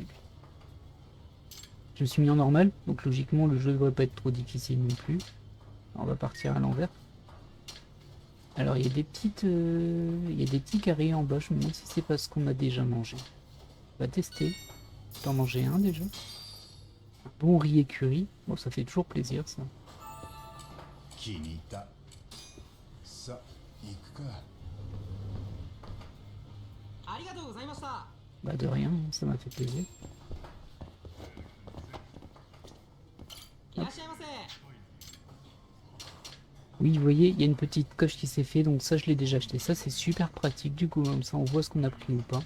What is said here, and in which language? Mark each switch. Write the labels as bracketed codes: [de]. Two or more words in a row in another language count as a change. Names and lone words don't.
[fr] Je me suis mis en normal, donc logiquement le jeu ne devrait pas être trop difficile non plus. Alors, on va partir à l'envers. Alors il y a des petits carrés en bas, je me demande si c'est parce qu'on a déjà mangé. On va tester. T'en manger un déjà. Un bon riz écurie. Bon ça fait toujours plaisir ça. [ja] 気に入った。さあ、行くか。 [fr] Bah de rien, ça m'a fait plaisir. Hop. Oui, vous voyez, il y a une petite coche qui s'est fait, donc ça je l'ai déjà acheté. Ça c'est super pratique du coup, comme ça on voit ce qu'on a pris ou pas.